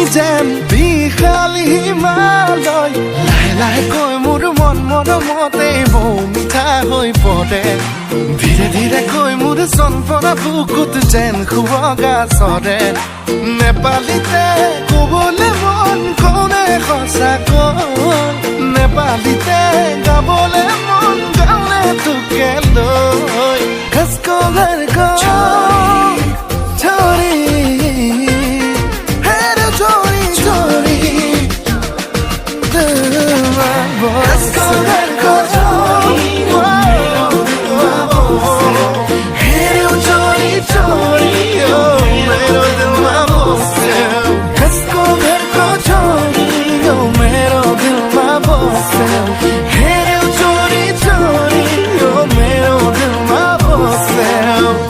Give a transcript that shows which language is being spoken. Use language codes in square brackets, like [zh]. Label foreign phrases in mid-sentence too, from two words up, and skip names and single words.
[as] যেন বিশাল হিমালয় লাহে লাহে কৈ মোৰ মন মৰমতে বৌ মিঠা হৈ পৰে ধীৰে ধীৰে কৈ মোৰ চনপৰা বুকুত যেন শুৱগা চৰে নেপালীতে কবলে মন কৌনে সঁচাকৈ নেপালীতে গাবলে মন [ne] गाउने तुके लै कसको घर को छोरी हेर्यौ चोरी चोरी दिलमा कसको घर को हेर्यौ चोरी चोरी मेरो दिलमा बस्यो कसको घर को छोरियो मेरो दिलमा बस्यो हेर्यौ चोरी चोरियो मेरो दिलमा बस्यो